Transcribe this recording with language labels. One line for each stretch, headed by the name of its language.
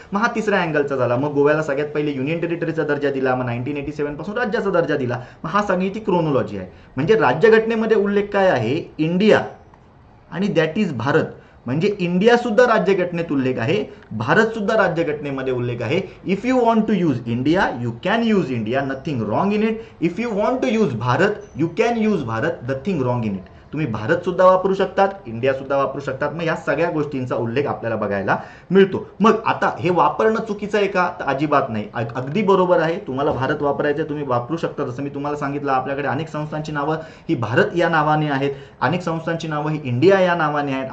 Marathi: मग हा तिसऱ्या अँगलचा झाला. मग गोव्याला सगळ्यात पहिले युनियन टेरिटरीचा दर्जा दिला, मग 1987 पासून राज्याचा दर्जा दिला. मग हा सगळी ती क्रोनॉलॉजी आहे. म्हणजे राज्यघटनेमध्ये उल्लेख काय आहे, इंडिया आणि
English: that is
Marathi: भारत. म्हणजे इंडिया सुद्धा राज्यघटनेत उल्लेख आहे, भारत सुद्धा राज्यघटनेमध्ये उल्लेख आहे.
English: If you want to use India you can use India, nothing wrong in it. If you want to use Bharat you can use Bharat, nothing wrong in it.
Marathi: तुम्ही भारत सुद्धा वापरू शकतात, इंडिया सुद्धा वापरू शकतात. मग या सगळ्या गोष्टींचा उल्लेख आपल्याला बघायला मिळतो. मग आता हे वापरणं चुकीचं आहे का, तर अजिबात नाही, अगदी बरोबर आहे. तुम्हाला भारत वापरायचं तुम्ही वापरू शकता. जसं मी तुम्हाला सांगितलं आपल्याकडे अनेक संस्थांची नावं ही भारत या नावाने आहेत, अनेक संस्थांची नावं ही इंडिया या नावाने आहेत.